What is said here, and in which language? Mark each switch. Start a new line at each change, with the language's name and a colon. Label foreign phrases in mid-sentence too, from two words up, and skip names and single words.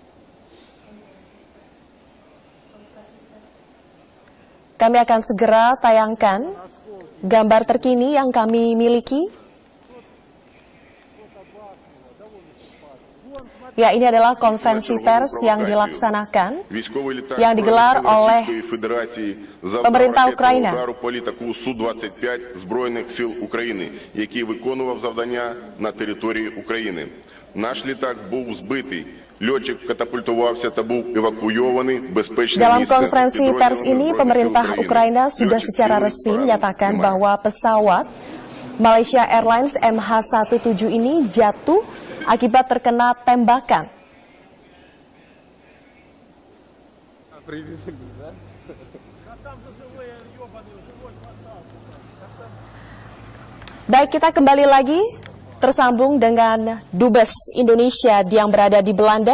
Indonesian: Kami akan segera tayangkan gambar terkini yang kami miliki. Ya, ini adalah konferensi pers yang dilaksanakan, yang digelar oleh pemerintah Ukraina.
Ukrainian: Су-25 Збройних сил України, який виконував завдання на території України. Наш літак був збитий.
Indonesian: Dalam konferensi pers ini, pemerintah Ukraina sudah secara resmi menyatakan bahwa pesawat Malaysia Airlines MH17 ini jatuh akibat terkena tembakan. Baik, kita kembali lagi tersambung dengan Dubes Indonesia yang berada di Belanda.